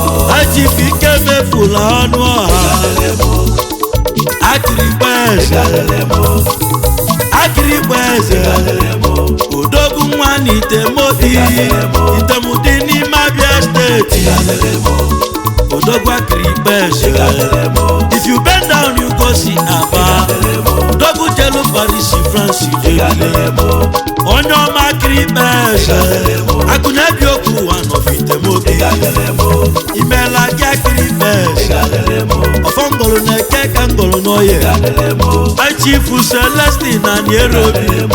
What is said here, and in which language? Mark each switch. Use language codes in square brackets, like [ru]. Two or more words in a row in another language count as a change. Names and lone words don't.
[ig] Haji Ike mefula ọnụ ọha. Akịrịkpa eze. Akịrịkpa eze. Odogwu nwa n'Itemodi. Itemodi n'ime Abia Steeti. Odogwu akịrịkpa eze. [pcm] If you bend down, you go see Aba. [ig] Odogwu jelu Paris, France, jebile. Onye ọma akịrịkpa eze. Akụ na-ebi okwu ụwa nọ Itemodi. Imela gị akịrịkpa eze. Ọfọ ngọrọ na-eke ka ngọrọ n'oye. High Chief Celestine na Nairobi.